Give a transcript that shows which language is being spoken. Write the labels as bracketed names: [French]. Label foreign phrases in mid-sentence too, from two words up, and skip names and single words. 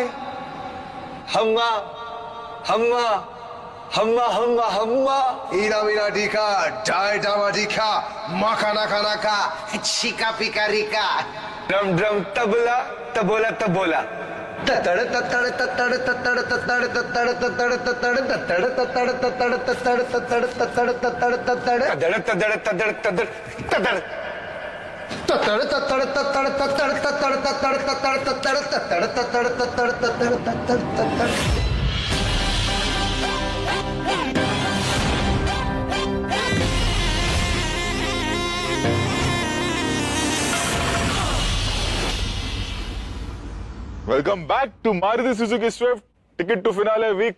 [English] हम्मा हम्मा हम्मा हम्मा हम्मा इरा मीरा डीका डाय डावा डीका माका नाका नाका चिका पिका रिका ड्रम ड्रम तबला तबोला तबोला ततड़ ततड़ ततड़ ततड़ ततड़ ततड़ ततड़ ततड़ ततड़ ततड़ ततड़ ततड़ ततड़ ततड़ ततड़ ततड़ तदड़ तदड़ तदड़ तदड़ तदड़ ततड़ ततड़ ततड़ ततड़ ततड़ ततड़ ततड़ ततड़ ततड़ ततड़ ततड़ ततड़ ततड़ ततड़। Welcome back to Maruti Suzuki Swift ticket to finale week.